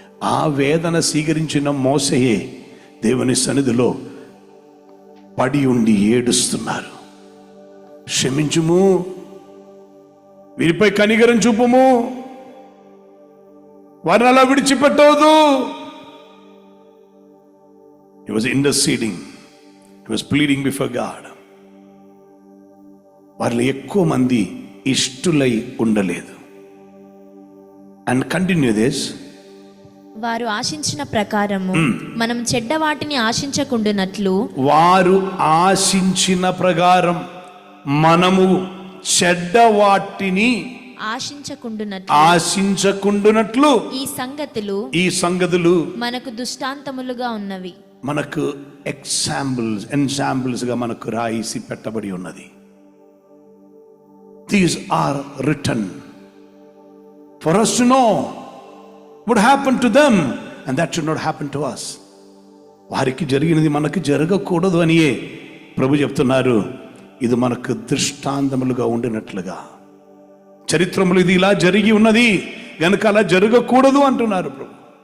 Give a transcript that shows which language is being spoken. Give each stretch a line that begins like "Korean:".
Telugu: ఆ వేదన స్వీకరించిన మోసయే దేవుని సన్నిధిలో పడి ఉండి ఏడుస్తున్నారు. క్షమించుము, వీరిపై కనికరం చూపుము, వారిని అలా విడిచిపెట్టవద్దు.
English: He was interceding, he was pleading before God.
Telugu: వారిలో ఎక్కువ మంది ఇష్టులై ఉండలేదు.
English: And continue this.
Telugu: వారు ఆశించిన ప్రకారము మనం చెడ్డ వాటిని ఆశించకుండునట్లు, వారు ఆశించిన ప్రకారం మనము చెడ్డ వాటిని ఆశించకుండునట్లు ఈ సంగతులు మనకు దృష్టాంతములుగా ఉన్నవి. మనకు ఎగ్జాంపుల్స్ గా మనకు రాయిసి పెట్టబడి ఉన్నది.
English: These are written for us to know what happened to them, and that should not happen to us.
Telugu: వారికి జరిగినది మనకు జరగకూడదు అనియే ప్రభు చెప్తున్నారు. ఇది మనకు దృష్టాంతములుగా ఉండినట్లుగా, చరిత్రములు ఇది ఇలా జరిగి ఉన్నది గనుక అలా జరగకూడదు అంటున్నారు ప్రభు.